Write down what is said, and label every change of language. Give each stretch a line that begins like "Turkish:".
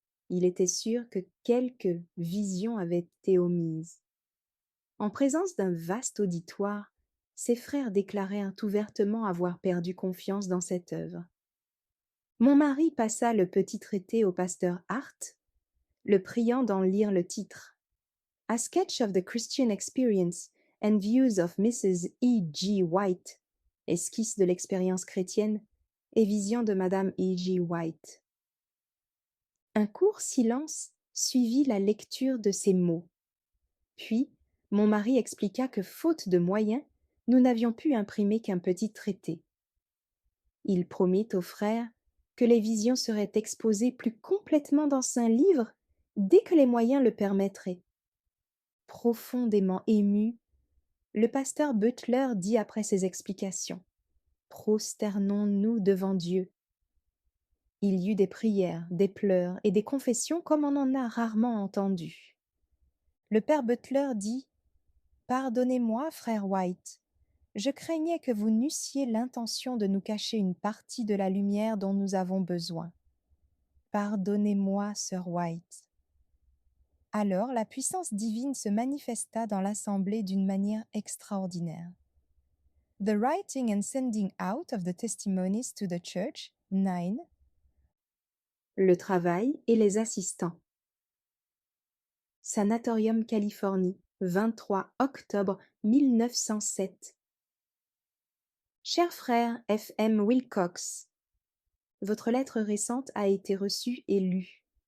French: Il était sûr que quelques visions avaient été omises. En présence d'un vaste auditoire, ses frères déclarèrent ouvertement avoir perdu confiance dans cette œuvre. Mon mari passa le petit traité au pasteur Hart, le priant d'en lire le titre.
English: A Sketch of the Christian Experience and Views of Mrs. E. G.
French: White, esquisse de l'expérience chrétienne et vision de Madame E. G. White. Un court silence suivit la lecture de ces mots. Puis, mon mari expliqua que, faute de moyens, nous n'avions pu imprimer qu'un petit traité. Il promit aux frères que les visions seraient exposées plus complètement dans un livre dès que les moyens le permettraient. Profondément ému, le pasteur Butler dit après ses explications: «Prosternons-nous devant Dieu.» Il y eut des prières, des pleurs et des confessions comme on en a rarement entendu. Le père Butler dit: «Pardonnez-moi, frère White, je craignais que vous n'eussiez l'intention de nous cacher une partie de la lumière dont nous avons besoin. Pardonnez-moi, sœur White.» Alors la puissance divine se manifesta dans l'assemblée d'une manière extraordinaire.
English: The writing and sending out of the testimonies to the church, 9.
French: Le travail et les assistants. Sanatorium, Californie, 23 octobre 1907. Cher frère F. M. Wilcox, votre lettre récente a été reçue et lue.